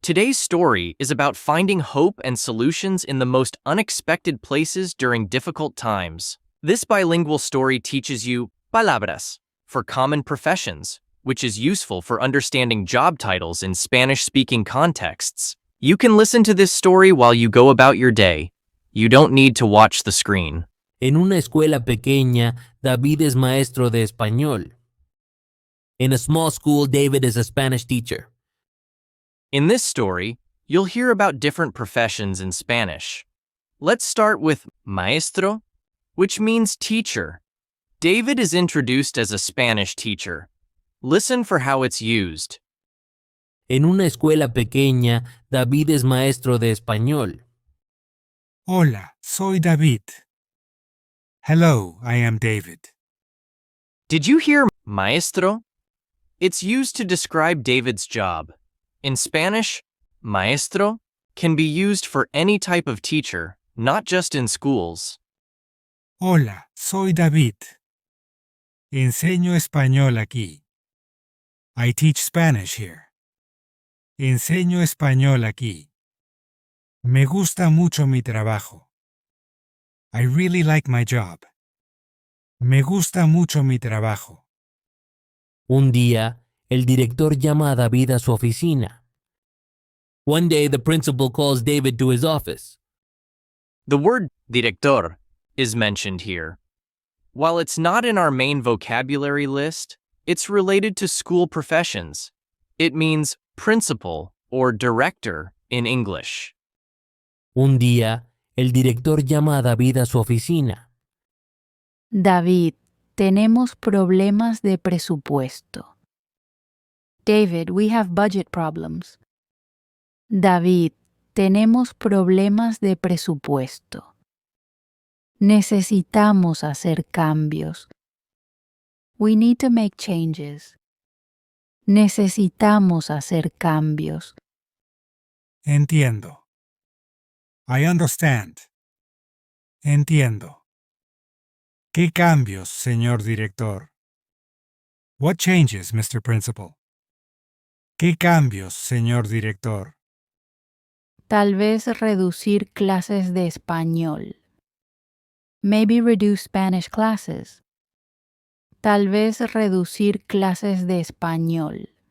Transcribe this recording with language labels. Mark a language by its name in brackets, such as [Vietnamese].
[English] Today's story is about finding hope and solutions in the most unexpected places during difficult times. This bilingual story teaches you palabras for common professions, which is useful for understanding job titles in Spanish-speaking contexts. You can listen to this story while you go about your day. You don't need to watch the screen. [Spanish] En una escuela pequeña, David es maestro de español. [English] In a small school, David is a Spanish teacher. In this story, you'll hear about different professions in Spanish. Let's start with maestro, which means teacher. David is introduced as a Spanish teacher. Listen for how it's used. [Spanish] En una escuela pequeña, David es maestro de español. Hola, soy David. [English] Hello, I am David. Did you hear maestro? It's used to describe David's job. In Spanish, maestro can be used for any type of teacher, not just in schools. [Spanish] Hola, soy David. Enseño español aquí. [English] I teach Spanish here. [Spanish] Enseño español aquí. Me gusta mucho mi trabajo. [English] I really like my job. [Spanish] Me gusta mucho mi trabajo. Un día, el director llama a David a su oficina. [English] One day, the principal calls David to his office. The word director is mentioned here. While it's not in our main vocabulary list, it's related to school professions. It means principal or director in English. [Spanish] Un día, el director llama a David a su oficina. David, tenemos problemas de presupuesto. [English] David, we have budget problems. [Spanish] David, tenemos problemas de presupuesto. Necesitamos hacer cambios. [English] We need to make changes. [Spanish] Necesitamos hacer cambios. Entiendo. [English] I understand. [Spanish] Entiendo. ¿Qué cambios, señor director? [English] What changes, Mr. Principal? [Spanish] ¿Qué cambios, señor director? Tal vez reducir clases de español. [English] Maybe reduce Spanish classes. [Spanish] Tal vez reducir clases de español.